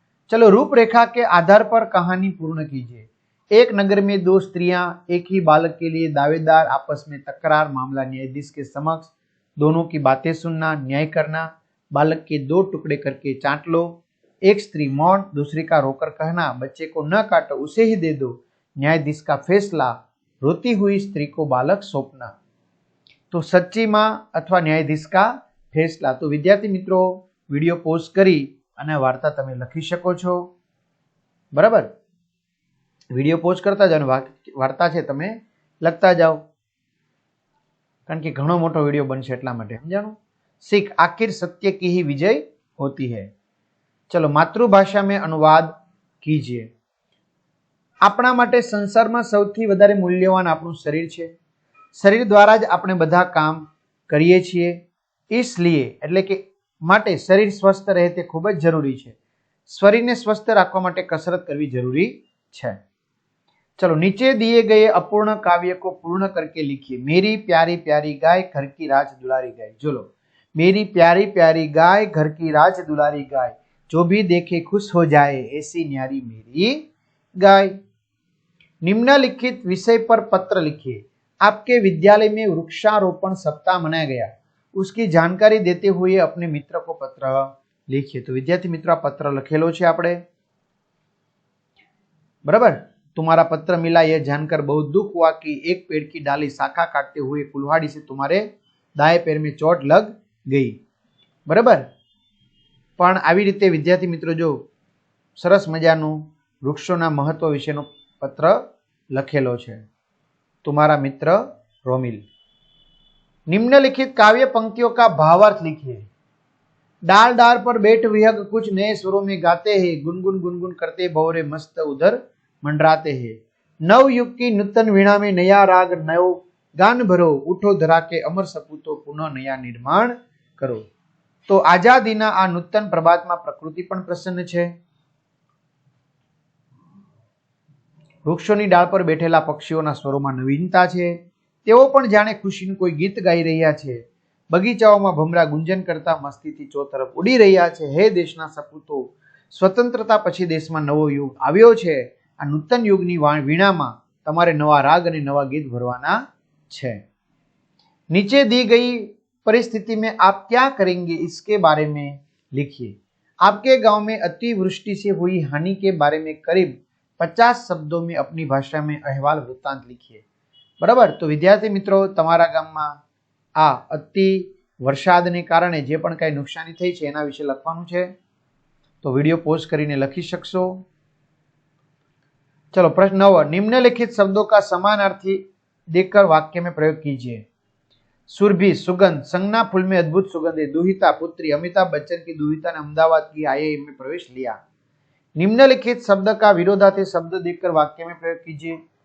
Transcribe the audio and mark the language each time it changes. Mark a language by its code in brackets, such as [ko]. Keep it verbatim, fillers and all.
[hi] चलो, रूपरेखा के आधार पर कहानी पूर्ण कीजिए. एक नगर में दो स्त्रियां एक ही बालक के लिए दावेदार, आपस में तकरार, मामला न्यायाधीश के समक्ष, दोनों की बातें सुनना, न्याय करना, बालक के दो टुकड़े करके चाट लो, एक स्त्री मौन दूसरी का रोकर कहना बच्चे को न काटो उसे ही दे दो, न्यायाधीश का फैसला, रोती हुई स्त्री को बालक सौंपना। तो सच्ची माँ अथवा न्यायाधीश का फैसला। तो विद्यार्थी मित्रों [gu] વિડીયો પોઝ કરી અને વાર્તા તમે લખી શકો છો, બરાબર? વિડીયો પોઝ કરતા જાઓ અને વાર્તા છે તમે લખતા જાઓ, કારણ કે ઘણો મોટો વિડીયો બનશે એટલા માટે, સમજાણું? [hi] सीख आखिर सत्य की ही विजय होती है। चलो मातृभाषा में अनुवाद कीजिए। [gu] આપણા માટે સંસારમાં સૌથી વધારે મૂલ્યવાન આપણું શરીર છે। શરીર દ્વારા જ આપણે બધા કામ કરીએ છીએ, इसलिए એટલે કે માટે શરીર સ્વસ્થ રહે તે ખૂબ જ જરૂરી છે। શરીરને સ્વસ્થ રાખવા માટે કસરત કરવી જરૂરી છે। [hi] चलो नीचे दिए गए अपूर्ण काव्य को पूर्ण करके लिखिए। मेरी प्यारी प्यारी गाय घर की राज दुलारी गाय। जो लो, मेरी प्यारी प्यारी गाय घर की राज दुलारी गाय, जो भी देखे खुश हो जाए, ऐसी न्यारी मेरी गाय। निम्नलिखित विषय पर पत्र लिखिए। आपके विद्यालय में वृक्षारोपण सप्ताह मनाया गया, उसकी जानकारी देते हुए अपने मित्र को पत्र लिखिए। [gu] तो विद्यार्थी मित्रों पत्र लखेलो छे आपणे, बराबर? [hi] तुम्हारा पत्र मिला यह जानकर बहुत दुख हुआ कि एक पेड़ की डाली शाखा काटते हुए कुल्हाड़ी से तुम्हारे दाएं पैर में चोट लग गई, बराबर? [gu] पण આવી રીતે વિદ્યાર્થી મિત્રો જો સરસ મજાનું વૃક્ષોના મહત્વ વિશેનો પત્ર લખેલો છે [hi] तुम्हारा मित्र रोमिल। निम्नलिखित काव्य पंक्तियों का भावार्थ लिखिए। डाल डाल पर बैठ विहग कुछ नए स्वरों में गाते हैं, गुनगुन गुनगुन करते भंवरे मस्त उधर मंडराते हैं। नव युग की नूतन वीणा में नया राग नयो गान भरो, उठो धरा के अमर सपूतो पुनः नया निर्माण करो। [gu] तो आजादीना आ नूतन प्रभातમાં પ્રકૃતિ પણ પ્રસન્ન છે। વૃક્ષોની ડાળ પર બેઠેલા પક્ષીઓના સ્વરોમાં નવીનતા છે, તેઓ પણ જાણે ખુશીનું કોઈ ગીત ગાઈ રહ્યા છે। બગીચાઓમાં ભમરા ગુંજન કરતા મસ્તીથી ચોતરફ ઉડી રહ્યા છે। હે દેશના સપૂતો, સ્વતંત્રતા પછી દેશમાં નવો યુગ આવ્યો છે। આ નૂતન યુગની વીણામાં તમારે નવા રાગ અને નવા ગીત ભરવાના છે। [hi] નીચે दी गई परिस्थिति में आप क्या करेंगे इसके बारे में लिखिए। आपके गांव में अतिवृष्टि से हुई हानि के बारे में करीब पचास शब्दों में अपनी भाषा में अहवाल वृत्तांत लिखिए, बराबर? तो विद्यार्थी मित्रों [gu] તમારા ગામમાં આ અતિ વરસાદને કારણે જે પણ કાંઈ નુકસાની થઈ છે એના વિશે લખવાનું છે। તો વિડીયો પોઝ કરીને લખી શકશો। [hi] चलो प्रश्न नौ, निम्नलिखित शब्दों का समानार्थी देखकर वाक्य में प्रयोग कीजिए। सुरभि सुगंध, संगना फूल में अद्भुत सुगंध है। दुहिता पुत्री, अमिताभ बच्चन की दुहिता ने अहमदाबाद की आई आई एम में प्रवेश लिया। निम्नलिखित शब्द का विरोधार्थी शब्द देखकर वाक्य में प्रयोग कीजिए।